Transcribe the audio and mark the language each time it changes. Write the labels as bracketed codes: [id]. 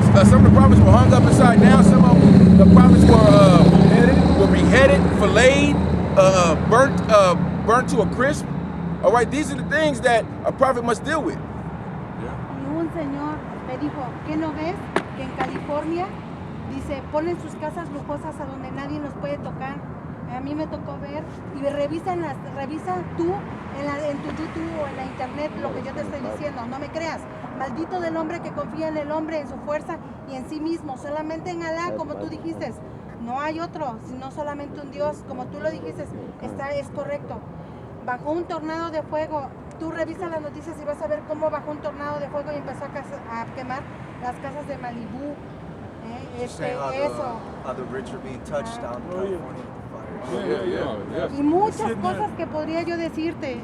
[en] Some of the prophets were hung up upside down. Some of the prophets were beheaded, filleted, burnt to a crisp. All right, these are the things that a prophet must deal with. [es] Y un señor me dijo, ¿qué no ves? Que en California, dice, ponen sus casas lujosas a donde nadie los puede tocar. A mí me tocó ver y revisa tú en tu YouTube o en la internet lo que yo te estoy diciendo. No me creas. Maldito del hombre que confía en el hombre, en su fuerza y en sí mismo. Solamente en Alá, como tú dijiste. No hay otro, sino solamente un Dios. Como tú lo dijiste, es correcto. Bajó un tornado de fuego. Tú revisas las noticias y vas a ver cómo bajó un tornado de fuego y empezó a quemar las casas de Malibú. Eso. [en] How the rich are being touched down in California with the fire. [es] Y muchas cosas que podría yo decirte.